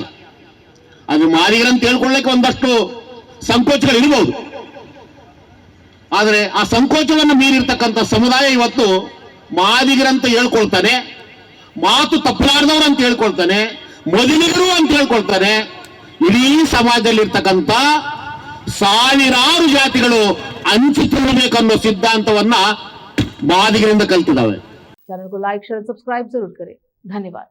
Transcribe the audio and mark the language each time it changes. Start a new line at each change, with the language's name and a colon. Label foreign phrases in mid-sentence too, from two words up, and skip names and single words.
Kannada: ಅದು ಮಾದಿಗರಂತ ಹೇಳ್ಕೊಳ್ಳಕ್ಕೆ ಒಂದಷ್ಟು ಸಂಕೋಚಗಳು ಇರಬಹುದು, ಆದರೆ ಆ ಸಂಕೋಚವನ್ನು ಮೀರಿರ್ತಕ್ಕಂಥ ಸಮುದಾಯ ಇವತ್ತು ಮಾದಿಗರಂತ ಹೇಳ್ಕೊಳ್ತಾನೆ, ಮಾತು ತಪ್ಪಲಾರದವರು ಅಂತ ಹೇಳ್ಕೊಳ್ತಾನೆ, ಮೊದಲಿಗರು ಅಂತ ಹೇಳ್ಕೊಳ್ತಾನೆ। ಇಡೀ ಸಮಾಜದಲ್ಲಿರ್ತಕ್ಕಂಥ ಸಾವಿರಾರು ಜಾತಿಗಳು ಹಂಚಿ ತಿನ್ನಬೇಕನ್ನೋ ಸಿದ್ಧಾಂತವನ್ನ ಮಾದಿಗರಿಂದ ಕಲ್ತಿದ್ದಾವೆ।
Hindi: चैनल को लाइक शेयर सब्सक्राइब जरूर करें। धन्यवाद।